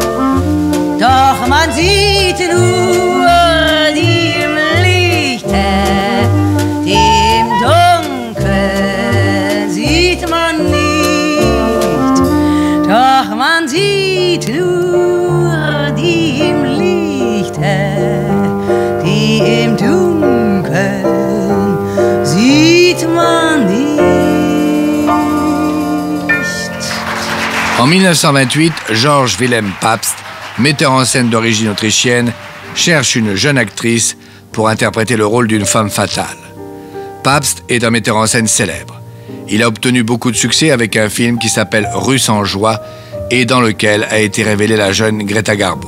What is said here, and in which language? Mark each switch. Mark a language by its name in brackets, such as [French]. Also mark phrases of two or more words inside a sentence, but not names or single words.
[German] Doch man sieht nur die im Lichte, die im Dunkeln sieht man nicht. Doch man sieht nur die im Lichte, die im Dunkeln sieht man nicht. [French] En 1928, Georges Wilhelm Pabst, metteur en scène d'origine autrichienne, cherche une jeune actrice pour interpréter le rôle d'une femme fatale. Pabst est un metteur en scène célèbre. Il a obtenu beaucoup de succès avec un film qui s'appelle Rue sans joie et dans lequel a été révélée la jeune Greta Garbo.